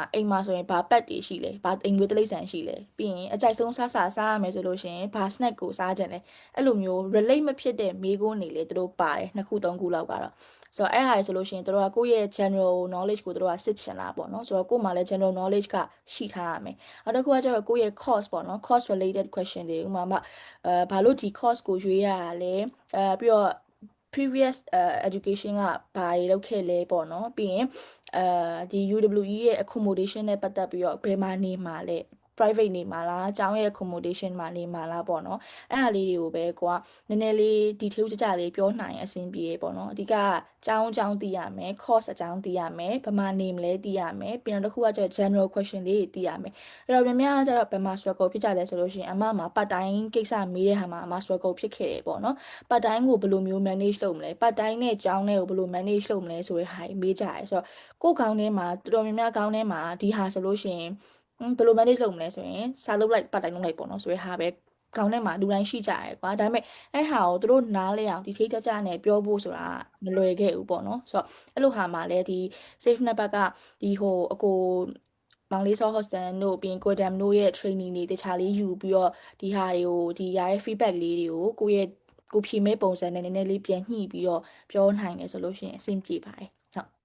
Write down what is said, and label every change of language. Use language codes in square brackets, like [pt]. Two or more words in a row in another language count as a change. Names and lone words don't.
[my] အိမ်မှာဆိုရင်ဘာပက်တွေရှိလဲဘာအိမ်မျိုးတိရစ္ဆာန်ရှိလဲပြီးရင်အကြိုက်ဆုံးစားရမယ်ဆိုလို့ရှိရင်ဘာ snack ကိုစားကြတယ်အဲ့လိုမျိုး relate မဖြစ်တဲ့မေကွန်တွေလေသူတို့ပါတယ်2ခု3ခုလောက်ကတော့ဆိုတော့အဲ့ဟာဆိုလို့ရှိရင်တို့ကကိုယ့်ရဲ့ [en] general knowledge [my] ကိုတို့ကစစ်ချင်တာပေါ့နော်ဆိုတော့ကိုယ်မှာလည်း [en] general knowledge [my] ကရှိထားရမယ်နောက်တစ်ခုကကျတော့ကိုယ့်ရဲ့ course ပေါ့နော် [en] course related question [my] တွေဥပမာ ဘာလို့ဒီ course ကိုရွေးရတာလဲပြီးတော့ [en] previous education [my] ကဘာတွေလုပ်ခဲ့လဲပေါ့နော်ပြီးရင်ဒီ UWE ရဲ့ accommodation နဲ့ပတ်သက်ပြီးတော့ဘယ်မှာနေမှာလဲ private နေမှာလားအကြောင်းရဲ့ accommodation မှာနေမှာလားပေါ့နော်အဲ့ဟာလေးတွေကိုပဲကိုကနည်းနည်းလေး detail ကြလေးပြောနိုင်အဆင်ပြေပေါ့နော်အ ဓိကကျောင်းသိရမယ် course အကြောင်းသိရမယ်ဘယ်မှာနေမလဲသိရမယ်ပြီးတော့တစ်ခုကကျတော့ [en] general question [my] လေးတွေသိရမယ်အဲ့တော့များများကျတော့ဘယ်မှာ struggle ဖြစ်ကြလဲဆိုလို့ရှိရင်အမမှာ [en] part time [my] ကိစ္စမေးတဲ့ဟာမှာ အမ struggle ဖြစ်ခဲ့တယ်ပေါ့နော် [en] part time [my] ကိုဘယ်လိုမျိုး manage လုပ်မလဲ [en] part time [my] နဲ့ကျောင်းနဲ့ကိုဘယ်လို manage လုပ်မလဲဆိုတဲ့ဟာတွေမေးကြရဲဆိုတော့ကိုယ့်ခေါင်းထဲမှာတော်တော်များများခေါင်း ထဲမှာဒီဟာဆိုလို့ရှိရင်ဘယ်လို manage လုပ်မလဲဆိုရင်စာလုပ်လိုက် [en] part time [my] လုပ်လိုက်ပေါ့နော်ဆိုတဲ့ဟာပဲခေါင်းထဲမှာလူတိုင်းရှိကြရဲကွာဒါပေမဲ့အဲ့ဟာကိုသူတို့နားလဲအောင်ဒီထိကြနဲ့ပြောဖို့ဆိုတာမလွယ်ခဲ့ဘူးပေါ့နော်ဆိုတော့အဲ့လိုဟာမှာလဲဒီ [en] safe net [my] ဘက်ကဒီဟိုအကိုမောင်လေးစော hostel တို့ပြီးရင်ကိုဒမ်တို့ရဲ့ training တွေတခြားလေးယူပြီးတော့ဒီဟာတွေကိုဒီရရဲ့ feedback လေးတွေကိုကိုယ့်ရဲ့ကိုဖြေမဲ့ပုံစံနဲ့နည်းနည်းလေးပြန်ညှိပြီးတော့ပြောနိုင်တယ်ဆိုလို့ရှိရင်အဆင်ပြေပါတယ်ဟုတ်